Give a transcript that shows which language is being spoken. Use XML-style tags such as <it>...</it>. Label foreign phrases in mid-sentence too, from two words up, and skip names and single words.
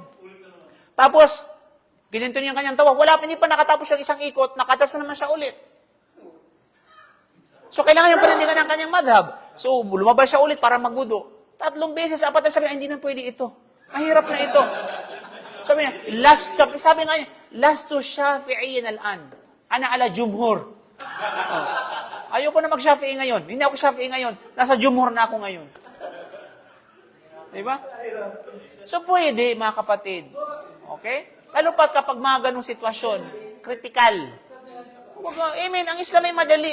<tl>Tapos, gininto niya yung kanyang tawaf. Hindi pa nakatapos yung isang ikot, nakatas na naman siya ulit. So kailangan niya panindigan ng kanyang madhab. So lumabas siya ulit para magudo. 3 beses, 4 sabi niya, hindi na pwede ito. Mahirap na ito. Sabi niya, sabi nga niya,</tl> <ar>لست شافعيا الآن. أنا على الجمهور.</ar> <tl>Ayoko na mag-Shafi'i ngayon. Hindi ako Shafi'i ngayon. Nasa jumhur na ako ngayon. Diba? So pwede, mga kapatid. Okay? Lalo pa kapag mga ganong sitwasyon, kritikal. Amen, ang Islam ay madali.</tl>